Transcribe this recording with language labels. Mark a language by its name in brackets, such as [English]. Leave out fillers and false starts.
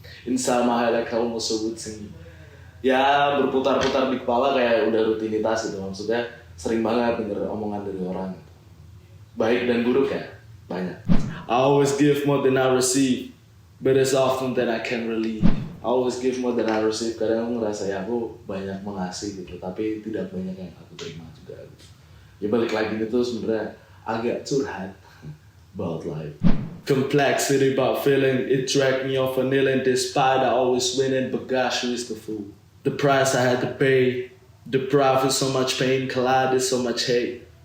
[English] Inside my head like almost a would sing. [Indonesian] Ya berputar-putar di kepala kayak udah rutinitas gitu, maksudnya sering banget denger omongan dari orang gitu. Baik dan buruk ya, banyak. [English] I always give more than I receive, but as often that I can relieve. I always give more than I receive, [Indonesian] kadang aku ngerasa ya aku banyak mengasih gitu, tapi tidak banyak yang aku terima juga gitu. Ya balik lagi itu sebenarnya agak curhat [English] about life. Complexity about feeling, it dragged me off a kneeling despite I always winning, but gosh, who is the fool? The price I had to pay, deprived with so much pain, collided so much hate.